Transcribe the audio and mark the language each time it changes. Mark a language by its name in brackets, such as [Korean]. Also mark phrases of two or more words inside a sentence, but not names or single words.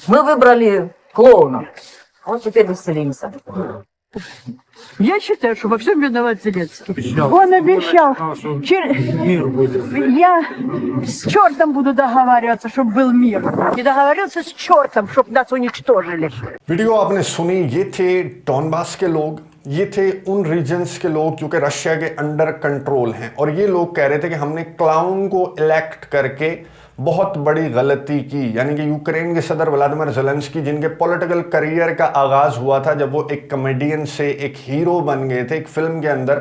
[Russian] Мы выбрали клоуна. Вот теперь веселимся. Я считаю, что во всем виноват Зеленский. Он обещал, я с чертом буду договариваться, чтобы был мир. И договорился с чертом, чтобы нас уничтожили. [Urdu] ویڈیو آپ نے سنی، یہ تھے ڈونباس کے لوگ، یہ تھے ان ریجنز کے لوگ جو کہ رشیا کے [English] under control [Urdu] ہیں. اور یہ لوگ کہہ رہے تھے کہ ہم نے کلاؤن کو الیکٹ کر کے بہت بڑی غلطی کی. یعنی کہ یوکرین کے صدر ولادیمیر زیلنسکی، جن کے [English] political career [Urdu] کا آغاز ہوا تھا جب وہ ایک کامیڈین سے ایک ہیرو بن گئے تھے ایک فلم کے اندر.